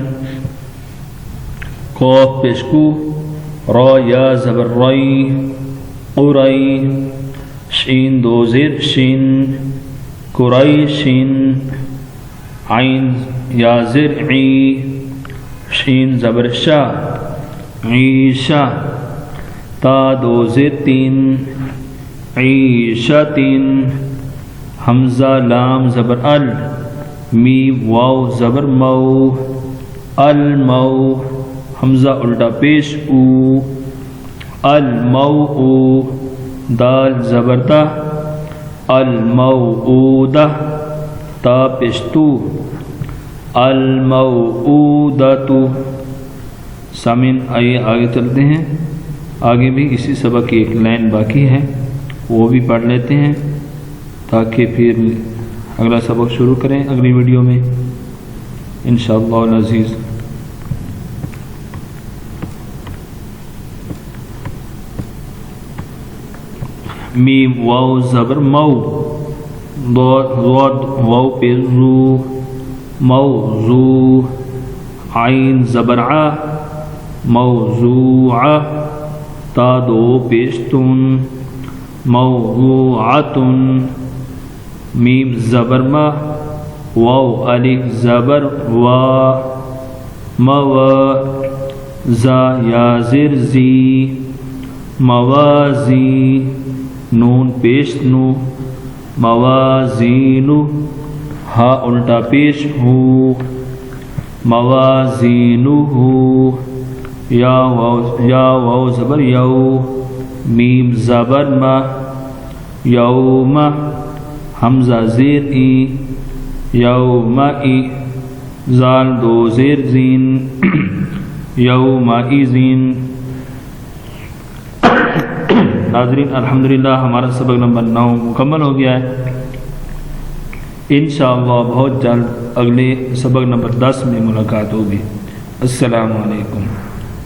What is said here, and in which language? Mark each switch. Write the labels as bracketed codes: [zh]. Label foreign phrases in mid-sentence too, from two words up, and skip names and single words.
[ur] قاف پیشکو را یا زبر ری قری شین دو زیر شین قریشین عین یا زر عی شین زبر شا عیشا تا دو زیر تین عیشتین حمزہ لام زبر ال میم واو زبر مو المو حمزہ الٹا پیش او الموء دال زبر تا الموءودہ تا پیش تو الموءودۃ سامعین آئیے آگے چلتے ہیں آگے بھی اسی سبق کی ایک لائن باقی ہے وہ بھی پڑھ لیتے ہیں تاکہ پھر اگلا سبق شروع کریں اگلی ویڈیو میں [ar] انشاءاللہ العزیز [ur] میم واو زبر مو ضاد واو پہ زو موضوع عین زبر ع موضوعہ تا دو پیشتن موضوعتن میم زبر ما واو الف زبر وا موا زا یا زر زی موازی نون پیش نو موازینو ہا الٹا پیش ہو موازینو یا واو زبر یو میم زبر ما یوم حمزہ زیر ای یوم ای زال دو زیر زین یوم ای زین ناظرین الحمدللہ ہمارا سبق نمبر 9 مکمل ہو گیا ہے۔ انشاءاللہ بہت جلد اگلے سبق نمبر 10 میں ملاقات ہوگی۔ [ar] السلام علیکم۔